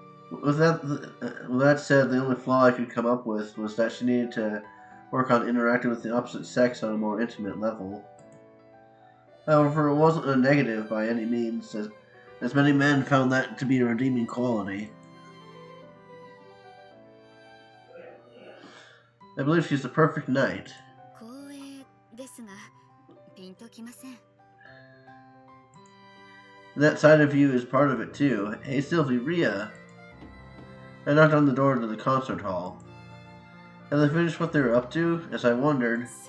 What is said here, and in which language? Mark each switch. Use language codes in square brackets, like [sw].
[en] With that said, the only flaw I could come up with was that she needed to work on interacting with the opposite sex on a more intimate level. However, it wasn't a negative by any means, as many men found that to be a redeeming quality. I believe she's the perfect knight. [ja] 光栄ですが、ピンときません。 [en] That side of you is part of it too. Hey Sylvie, Rhea. I knocked on the door to the concert hall. Had they finished what they were up to? As I wondered.